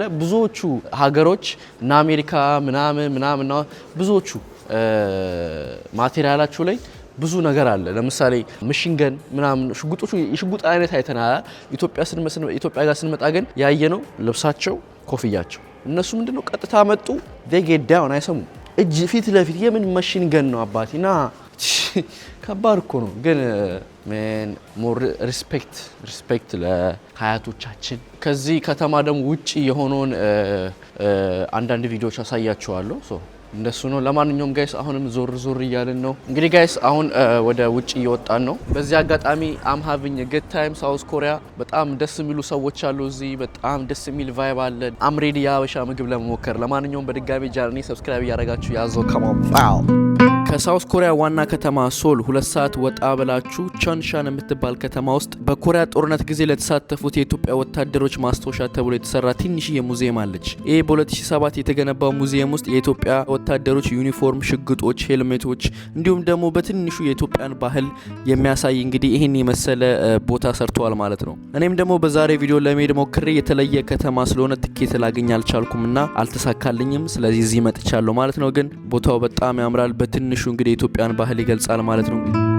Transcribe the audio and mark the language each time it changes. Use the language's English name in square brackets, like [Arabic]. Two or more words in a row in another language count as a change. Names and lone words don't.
[Amharic] ብዙዎቹ ሀገሮች እና አሜሪካ ምናምን ብዙዎቹ ማቴሪያላቸው ላይ ብዙ ነገር አለ። ለምሳሌ ማሽንገን ምናምን ሽጉጦቹ የሽጉጥ አይነት አይተናል። ኢትዮጵያ ጋር ስንመጣ ግን ያየነው ልብሳቸው፣ ኮፍያቸው። እነሱ ምንድነው ቀጥታ መጡ [English] they get down [Amharic] አይሰሙም። እጅ ፊት ለፊት የምን ማሽንገን ነው አባቴና ከባድ እኮ ነው። ግን ምን [English] more respect [Amharic] ለሀያቶቻችን። ከዚህ ከተማ ደግሞ ውጪ የሆነውን አንዳንድ ቪዲዮዎች አሳያችኋለሁ። ሶ እንደሱ ነው። ለማንኛውም ጋይስ አሁንም ዞር እያልን ነው። እንግዲህ ጋይስ አሁን ወደ ውጪ እየወጣን ነው። በዚህ አጋጣሚ [English] I'm having a good time [Amharic] ሳውዝ ኮሪያ በጣም ደስ የሚሉ ሰዎች አሉ እዚህ። በጣም ደስ የሚል ቫይብ አለ። [English] I'm ready [Amharic] የሀበሻ ምግብ ለመሞከር። ለማንኛውም በድጋሚ ጃርኒ ሰብስክራይብ እያደረጋችሁ ያዘው ከማው ዋው። ከሳውዝ ኮሪያ ዋና ከተማ ሶል 2 ሰዓት ወጣ ብላችሁ ቾንሻን የምትባል ከተማ ውስጥ በኮሪያ ጦርነት ጊዜ ለተሳተፉት የኢትዮጵያ ወታደሮች ማስታወሻ ተብሎ የተሰራ ትንሽዬ ሙዚየም አለች። ይሄ በ2007 የተገነባው ሙዚየም ውስጥ የኢትዮጵያ ወታደሮች ዩኒፎርም፣ ሽጉጦች፣ ሄልሜቶች እንዲሁም ደግሞ በትንሹ የኢትዮጵያን ባህል የሚያሳይ እንግዲህ ይህን የመሰለ ቦታ ሰርተዋል ማለት ነው። እኔም ደግሞ በዛሬ ቪዲዮ ለመሄድ ሞክሬ የተለየ ከተማ ስለሆነ ትኬት ላገኝ አልቻልኩምና አልተሳካልኝም። ስለዚህ እዚህ መጥቻለሁ ማለት ነው። ግን ቦታው በጣም ያምራል። በትንሹ እንግዲህ የኢትዮጵያን ባህል ይገልጻል ማለት ነው።